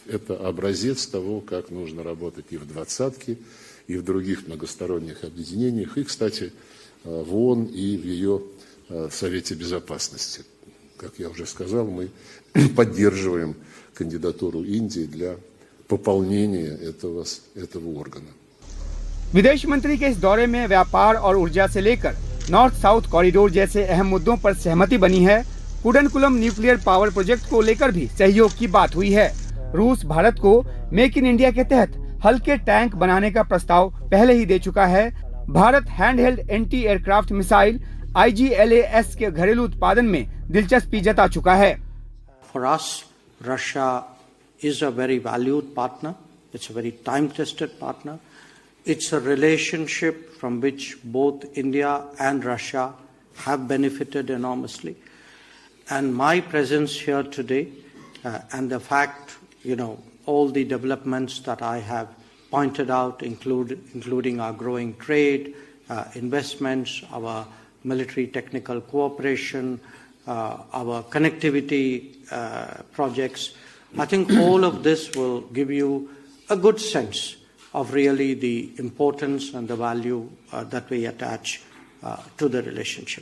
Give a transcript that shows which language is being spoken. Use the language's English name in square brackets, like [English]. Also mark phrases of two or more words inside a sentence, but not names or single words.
[Russian] Это образец того, как нужно работать и в двадцатке, и в других многосторонних объединениях, и, кстати, в ООН и в ее Совете Безопасности. Как я уже сказал, мы поддерживаем кандидатуру Индии для пополнения этого органа. [Hindi] विदेश मंत्री के इस दौरे में व्यापार और ऊर्जा से लेकर नॉर्थ साउथ कॉरिडोर जैसे अहम मुद्दों पर सहमति बनी है। कुडनकुलम न्यूक्लियर पावर प्रोजेक्ट को लेकर भी सहयोग की बात हुई है। रूस भारत को मेक इन इंडिया के तहत हल्के टैंक बनाने का प्रस्ताव पहले ही दे चुका है। भारत [English] handheld anti aircraft missile [Hindi] IGLAS के घरेलू उत्पादन में दिलचस्पी जता चुका है। [English] For us, Russia is a very valued partner. It's a very time-tested partner. It's a relationship from which both India and Russia have benefited enormously. And my presence here today and the fact, all the developments that I have pointed out, including our growing trade, investments, our military technical cooperation, our connectivity projects, I think all of this will give you a good sense of really the importance and the value that we attach to the relationship.